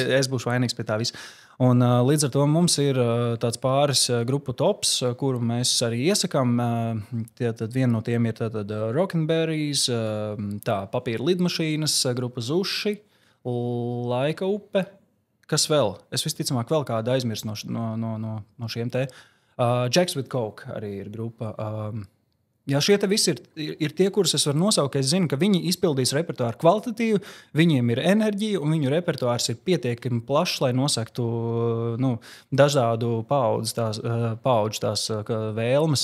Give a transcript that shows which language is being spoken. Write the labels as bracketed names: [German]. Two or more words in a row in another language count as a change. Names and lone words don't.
[Latvian] Es būšu vainīgs pie tā visa. Un, līdz ar to mums ir tāds pāris grupu tops, kuru mēs arī iesakām. Tad viena no tiem ir Rock'n'Berries, Papīra lidmašīnas, grupa Zuši, Laika upe. Kas vēl? Es visticamāk vēl kādu aizmirstu no šiem te. Jacks with Coke arī ir grupa. Jā, šie te visi ir tie, kurus es varu nosaukt, ka es zinu, ka viņi izpildīs repertuāru kvalitatīvi, viņiem ir enerģija un viņu repertuārs ir pietiekami plašs, lai nosaktu dažādu paudžu tās vēlmes.